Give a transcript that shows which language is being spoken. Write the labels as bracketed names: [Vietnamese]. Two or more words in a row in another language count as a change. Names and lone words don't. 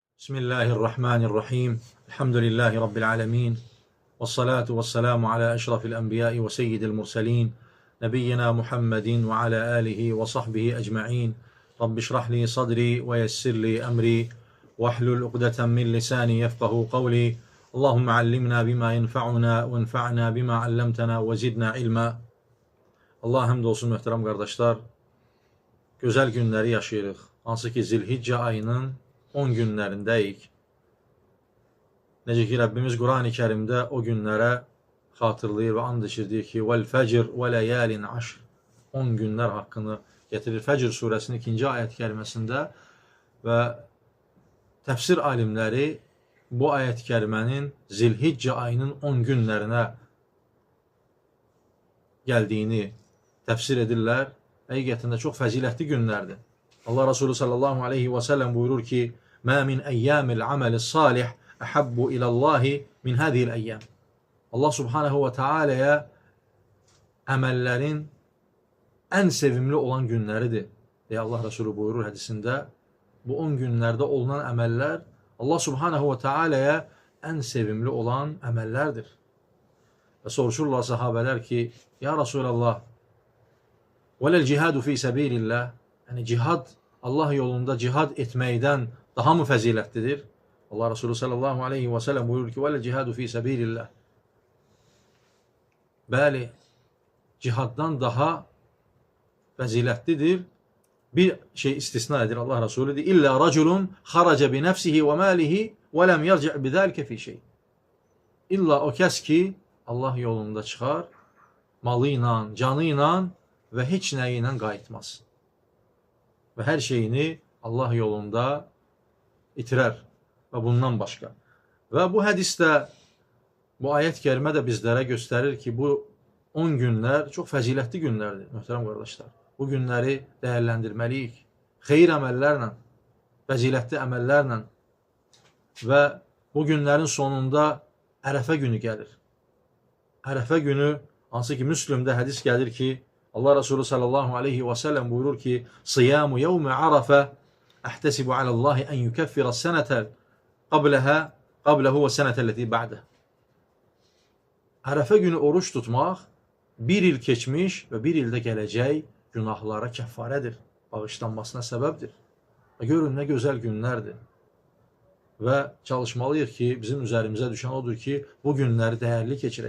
[Arabic] بسم الله الرحمن الرحيم. الحمد لله رب العالمين. والصلاة والسلام على أشرف الأنبياء وسيد المرسلين. نبينا محمد وعلى آله وصحبه أجمعين. رب اشرح لي صدري ويسر لي أمري. واحلل عقدة من لساني يفقهوا قولي. اللهم علمنا بما ينفعنا وانفعنا بما علمتنا وزدنا علما. [Azerbaijani] Allah həmd olsun möhtərəm qardaşlar. Gözəl günləri yaşayırıq. Hansı ki Zilhiccə ayının 10 günlərindəyik. Necə ki Rəbbimiz Qurani Kərimdə o günlərə xatırlayır və and içirdir ki [Arabic] والفجر وليال عشر [Azerbaijani] 10 günlər haqqını getirir. Fəcr surəsinin 2-ci ayət kəriməsində və təfsir alimləri bu ayət kərimənin Zilhiccə ayının 10 günlərinə gəldiyini təfsir edirlər. Həqiqətində çox fəzilətli günlərdir. Allah Resulü [Arabic] صلى الله عليه وسلم [Azerbaijani] buyurur ki [Arabic] مَا مِنْ اَيَّامِ الْعَمَلِ الصَّالِحِ اَحَبُّ اِلَى اللّٰهِ مِنْ هَذِهِ الْاَيَّامِ الله سبحانه وتعالى'ya [Azerbaijani] əməllərin ən sevimli olan günləridir deyə Allah Resulü buyurur hədisində. Bu 10 günlərdə olunan əməllər [Arabic] الله سبحانه وتعالى'ya [Azerbaijani] ən sevimli olan əməllərdir. Və soruşurlar sahabələr ki [Arabic] يا رسول الله وَلَا الْجِهَادُ فِي سَبِيلِ اللّٰهِ [Azerbaijani] Yəni cihad, Allah yolunda cihad etməkdən daha mı fəzilətlidir? Allah Resulü [Arabic] صلى الله عليه وسلم [Azerbaijani] buyurur ki [Arabic] وَلَا الْجِهَادُ فِي سَبِيلِ اللّٰهِ [Azerbaijani] Bəli, cihaddan daha fəzilətlidir. Bir şey istisna edir Allah Resulü deyir. [Arabic] إلا رجل خرج بنفسه وماله ولم يرجع بذلك في شيء. [Azerbaijani] İlla o kəs ki Allah yolunda çıxar, malı ilə, canı ilə və heç nəyi ilə qayıtmaz. Və hər şeyini Allah yolunda itirər və bundan başqa. Və bu hədisdə, bu ayət kərimə də bizlərə göstərir ki, bu 10 günlər çox fəzilətli günlərdir, möhtərəm qardaşlar. Bu günləri dəyərləndirməliyik. Xeyir əməllərlə, fəzilətli əməllərlə və bu günlərin sonunda Ərəfə günü gəlir. Ərəfə günü, hansı ki Müslümdə hədis gəlir ki, Allah Resulü [Arabic] صلى الله عليه وسلم [Azerbaijani] buyurur ki [Arabic] صيام يوم عرفة أحتسب على الله أن يكفر السنة قبله والسنة التي بعده. [Azerbaijani] Ərəfə günü oruç tutmaq bir il keçmiş və bir ildə gələcək günahlara kəffarədir, bağışlanmasına səbəbdir. Və görün nə gözəl günlərdir. Və çalışmalıyıq ki bizim üzərimizə düşən odur ki bu günləri dəyərli keçirək.